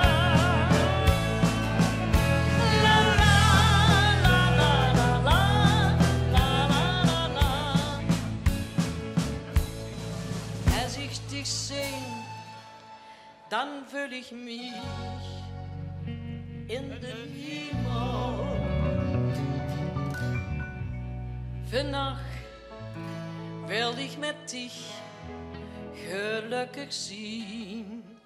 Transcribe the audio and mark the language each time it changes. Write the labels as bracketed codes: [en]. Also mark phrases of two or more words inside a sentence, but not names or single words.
[de] La la la la la la la. Als ich dich seh, dann fühl ich mich in den Himmel. [nl] Vannacht wil ik met dich gelukkig zien.